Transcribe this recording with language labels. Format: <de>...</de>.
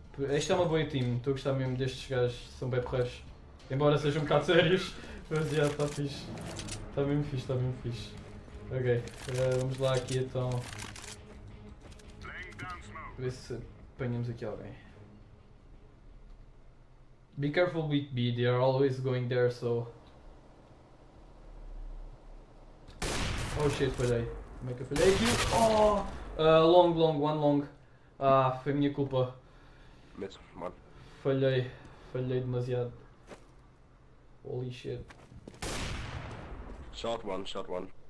<pt>Este é uma boa team, estou a gostar mesmo destes gajos, são bem porreiros. Embora sejam um bocado sérios, mas já está fixe. Está mesmo fixe, está mesmo fixe. Ok, vamos lá aqui então. Ver se apanhamos aqui alguém.</pt> <en>Be careful with B, they are always going there, so... Oh shit,</en> <pt>falhei. Como é que eu falhei aqui?</pt> <en>Oh! Long, one long.</en> <pt>Ah, foi minha culpa.</pt> <en>Mid, one.</en> <pt>Falhei demasiado.</pt> <en>Holy shit. Short one, short one.</en>